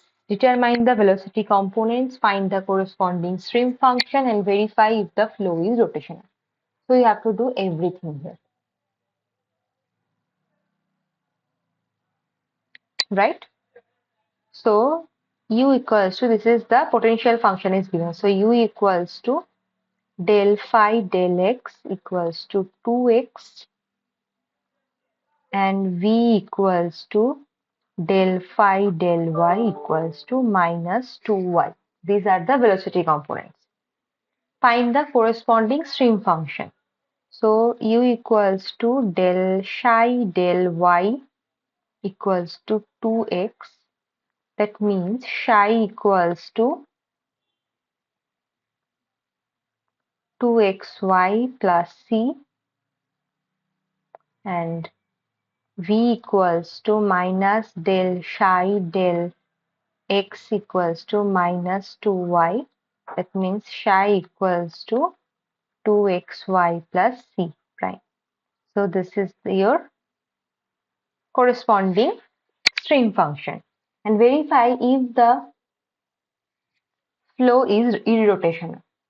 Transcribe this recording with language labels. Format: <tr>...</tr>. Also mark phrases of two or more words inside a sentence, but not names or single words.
<en>Determine the velocity components, find the corresponding stream function, and verify if the flow is rotational. So you have to do everything here, right? So u equals to, this is the potential function is given. So u equals to del phi del x equals to 2x and v equals to del phi del y equals to minus 2y. These are the velocity components. Find the corresponding stream function. So u equals to del psi del y equals to 2x. That means psi equals to 2xy plus c and v equals to minus del psi del x equals to minus 2y. That means psi equals to 2xy plus c prime. So this is your corresponding stream function. And verify if the flow is irrotational.</en>